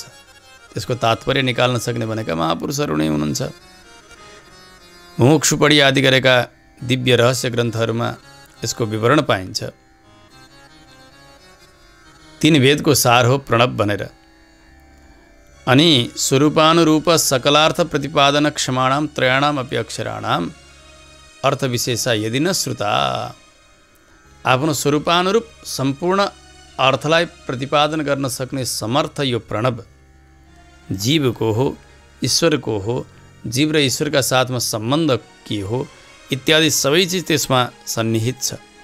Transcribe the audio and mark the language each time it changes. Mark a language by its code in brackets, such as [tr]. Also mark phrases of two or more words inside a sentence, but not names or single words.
[ne] त्यसको तात्पर्य निकाल्न सक्ने भनेका महापुरुषहरू नै हुनुहुन्छ। मुमुक्षुपढी आदि गरेका दिव्य रहस्य ग्रन्थहरूमा यसको विवरण पाइन्छ। 3 वेदको सार हो प्रणव भनेर। [sa] अनि स्वरूपानुरूप सकलार्थ प्रतिपादन क्षमाणाम त्रयाणाम अपि अक्षराणाम अर्थ विशेषा यदि न श्रुता। [ne] आफ्नो स्वरूपानुरूप सम्पूर्ण अर्थलाई प्रतिपादन गर्न सक्ने समर्थ यो प्रणव जीवको हो, ईश्वरको हो, जीव र ईश्वरका साथमा सम्बन्ध के हो इत्यादि सबै चिज त्यसमा सन्निहित छ।